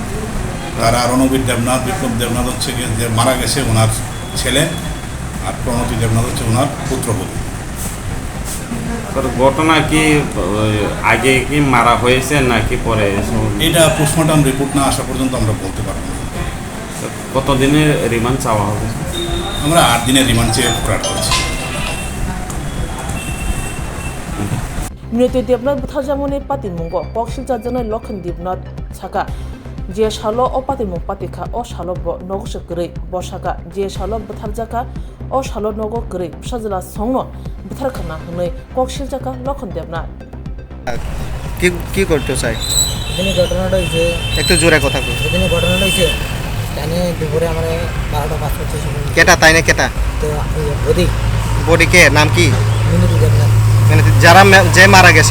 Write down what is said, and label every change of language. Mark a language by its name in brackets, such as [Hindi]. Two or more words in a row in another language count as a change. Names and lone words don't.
[Bangla] তারা রণবীর দেবনাথ, বিপ্লব দেবনাথ হচ্ছে গিয়ে যে মারা গেছে ওনার ছেলে, আর প্রণতি দেবনাথ হচ্ছে ওনার পুত্রবধূ। স্যার ঘটনা কি আগে কি মারা হয়েছে নাকি পরে? এটা [English] postmortem report [Bangla] না আসা পর্যন্ত আমরা বলতে পারবো না। কতদিনের রিমান্ড চাওয়া হবে? আমরা 8 দিনের রিমান্ড চেয়ে ফরওয়ার্ড করেছি। [Kok Borok] Mriti Debnath Bwtharmani Patimungo Kokshiljar Janai Lokhan Debnath Saka je shalo o Patimung Patika o shalo bo nogoshe gri bo saka je shalo Bwtharjaka o shalo nogo gri Bwsajwla songno Bwtharkhana hnoi Kokshiljarka Lokhan Debnath [Bangla] কি করতে চাই? এখানে ঘটনাটা হয়েছে, একটু জোরে কথা কই। এখানে ঘটনাটা হয়েছে জানি দুপুরে আমরা 12:05 সময় কেটা তাই না কেটা? তো বডি বডিকে নাম কি? মিনিট দেবনাথ, মানে যারা যে মারা গেছে?